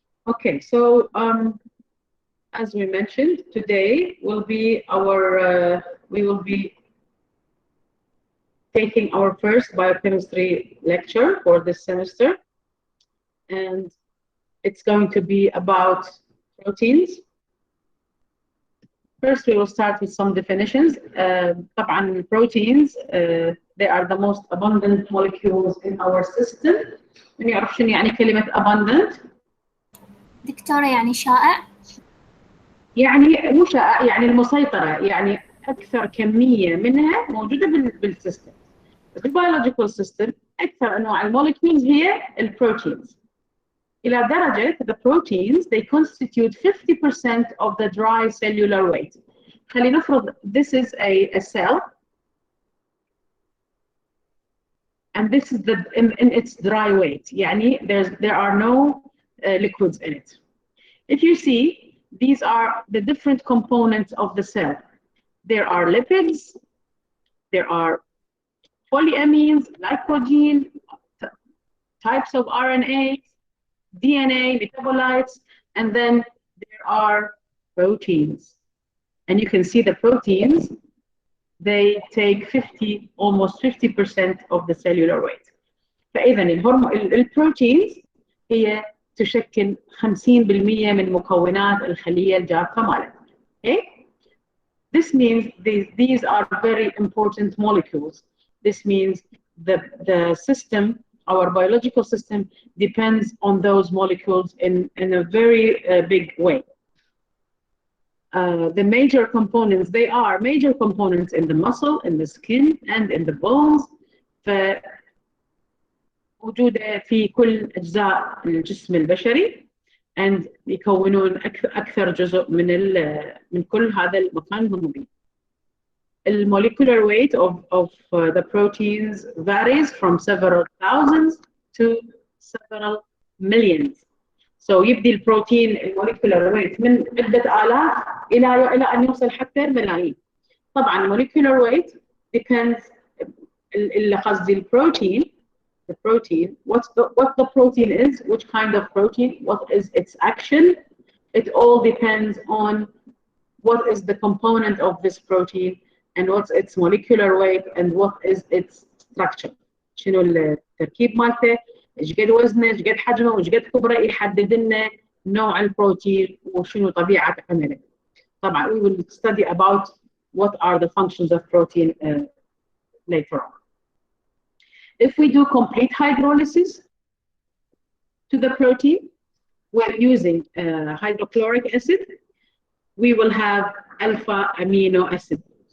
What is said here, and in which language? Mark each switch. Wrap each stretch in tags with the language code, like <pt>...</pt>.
<en>Okay, so as we mentioned, today will be our we will be taking our first biochemistry lecture for this semester, and it's going to be about proteins. First, we will start with some definitions. طبعا proteins they are the most abundant molecules in our system.</en> <ar>من يعرف شنو يعني كلمة abundant؟ دكتورة يعني شائع؟ يعني مو شائع، يعني المسيطرة، يعني أكثر كمية منها موجودة بالسيستم. في البيولوجيكال سيستم أكثر أنواع المولكيولز هي البروتينز. إلى درجة</ar> <en>the proteins they constitute 50% of the dry cellular weight.</en> <ar>خلينا نفرض</ar> <en>this is a cell and this is in its dry weight. يعني there are no liquids in it. If you see, these are the different components of the cell. There are lipids, there are polyamines, glycogen, types of RNA, DNA, metabolites, and then there are proteins. And you can see the proteins, they take almost 50% of the cellular weight.</en> <ar>فإذا البروتينز هي تشكل 50% من مكونات الخلية الجافة مالتنا.</ar> <en>Okay? This means these are very important molecules. This means the system, our biological system, depends on those molecules in a very big way. The major components, they are major components in the muscle, in the skin, and in the bones.</en> <ar>موجودة في كل أجزاء الجسم البشري and يكونون أكثر جزء من كل هذا المكان هم فيه.</ar> <en>The molecular weight of the proteins varies from several thousands to several millions.</en> <ar>So يبدي البروتين molecular weight من عدة آلاف إلى أن يوصل حتى ملايين. طبعا</ar> <en>molecular weight depends</en> <ar>اللي قصدي البروتين.</ar> <en>The protein, what the protein is, which kind of protein, what is its action, it all depends on what is the component of this protein and what's its molecular weight and what is its structure.</en> <ar>شنو التركيب مالته، ايش قد وزنه، ايش قد حجمه، وايش قد كبره، يحدد لنا نوع البروتين وشنو طبيعة عمله.</ar> <en>طبعا we will study about what are the functions of protein later on. If we do complete hydrolysis to the protein, we're using hydrochloric acid, we will have alpha amino acids.</en>